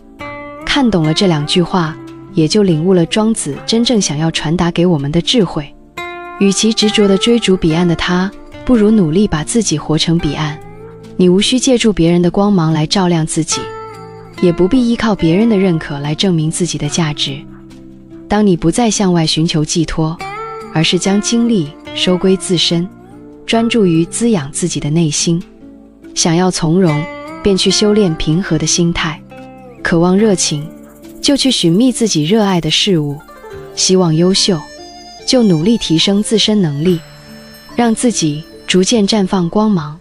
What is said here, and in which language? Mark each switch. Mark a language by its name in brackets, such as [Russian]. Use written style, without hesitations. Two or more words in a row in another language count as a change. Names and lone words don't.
[Chinese] 看懂了這2句話，也就領悟了莊子真正想要傳達給我們的智慧。與其執着地追逐彼岸的他，不如努力把自己活成彼岸。你無需借助別人的光芒來照亮自己，也不必依靠別人的認可來證明自己的價值。當你不再向外尋求寄託，而是將精力收歸自身，專注於滋養自己的內心，想要從容，便去修煉平和的心態；渴望熱情，就去尋覓自己熱愛的事物；希望優秀，就努力提升自身能力，讓自己逐漸綻放光芒。